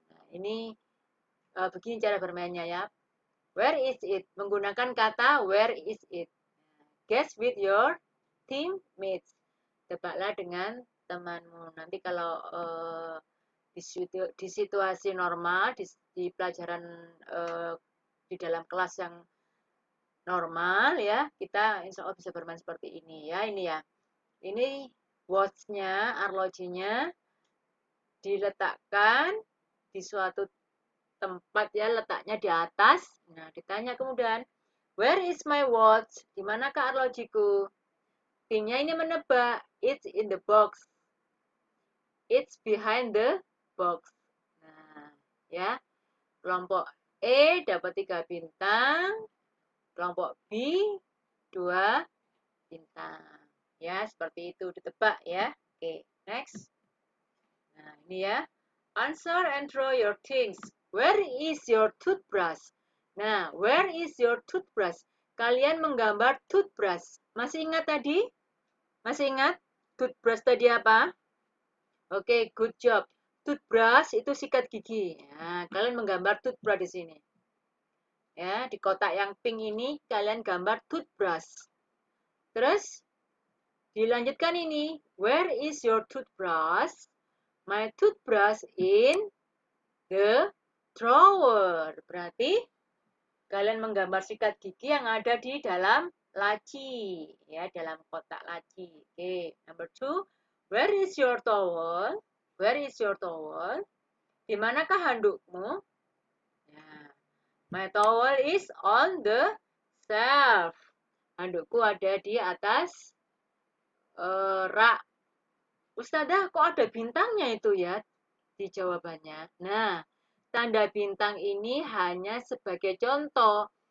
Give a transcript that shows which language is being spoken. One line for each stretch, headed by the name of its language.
Indonesian: Nah, ini begini cara bermainnya ya.
English: Where is it?
Indonesian: Menggunakan kata
English: where is it. Guess with your teammates.
Indonesian: Tebaklah dengan temanmu. Nanti kalau di situasi normal, di pelajaran di dalam kelas yang normal ya, kita insya Allah bisa bermain seperti ini ya. Ini ya. Ini watch-nya, arlojinya diletakkan di suatu tempat ya, letaknya di atas. Nah, ditanya kemudian,
English: where is my watch?
Indonesian: Di manakah arlojiku? Timnya ini menebak,
English: it's in the box. It's behind the box.
Indonesian: Nah, ya. Kelompok E dapat 3 bintang, kelompok B 2 bintang. Ya, seperti itu ditebak ya. Oke, next. Nah, ini ya.
English: Answer and draw your things. Where is your toothbrush? Nah, where is your toothbrush?
Indonesian: Kalian menggambar toothbrush. Masih ingat tadi? Masih ingat? Toothbrush tadi apa?
English: Oke, good job.
Indonesian: Toothbrush itu sikat gigi. Nah, kalian menggambar toothbrush di sini. Ya, di kotak yang pink ini kalian gambar toothbrush. Terus dilanjutkan ini.
English: Where is your toothbrush? My toothbrush in the drawer.
Indonesian: Berarti kalian menggambar sikat gigi yang ada di dalam laci. Ya, dalam kotak laci.
English: Oke, number 2. Where is your towel? Where is your towel?
Indonesian: Di manakah handukmu?
English: Nah, my towel is on the shelf.
Indonesian: Handukku ada di atas rak. Ustazah, kok ada bintangnya itu ya di jawabannya? Nah, tanda bintang ini hanya sebagai contoh.